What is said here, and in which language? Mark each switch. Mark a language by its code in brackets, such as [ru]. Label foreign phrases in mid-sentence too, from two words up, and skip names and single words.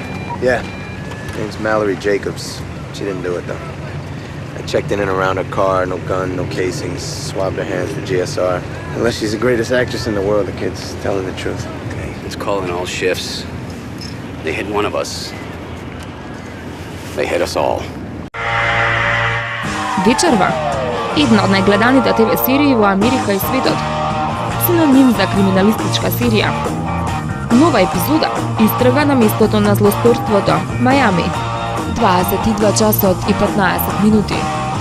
[en] Yeah. Name's Mallory Jacobs. She didn't do it, though. I checked in and around her car, no gun, no casings, swabbed her hands for GSR. Unless she's the greatest actress in the world, the kid's telling the truth. Okay, let's call in all shifts. They hit one of us. They hit us all. [mk] Вечерва. Една од најгледаните ТВ серии во Америка и светот. Синоним за криминалистичка серија. Нова епизода истрага на местото на злосторството, Мајами. 22 часот и 15 минути.